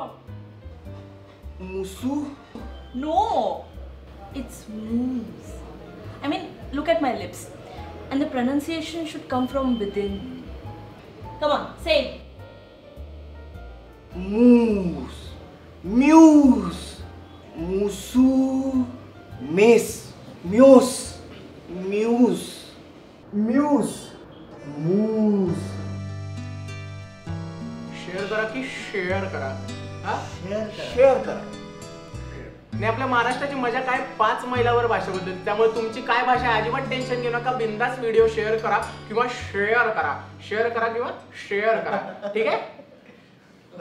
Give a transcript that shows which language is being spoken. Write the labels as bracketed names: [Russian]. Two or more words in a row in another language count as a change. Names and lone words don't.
[English] Musu. No. It's moose. I mean, look at my lips. And the pronunciation should come from within. Come on, say it. Moose. Muse. Musu. Mace. Muse. Muse. Muse. Moose. [Marathi] शेअर करा की शेअर करा. हा शेअर करा. आणि आपल्या महाराष्ट्राची मजा काय 5 मैलावर भाषेबद्दल. त्यामुळे तुमची काय भाषा आहे अजिबात टेन्शन घेऊ नका. बिंदास [English] video share [Marathi] करा किंवा शेअर करा. शेअर करा किंवा शेअर करा. ठीक आहे.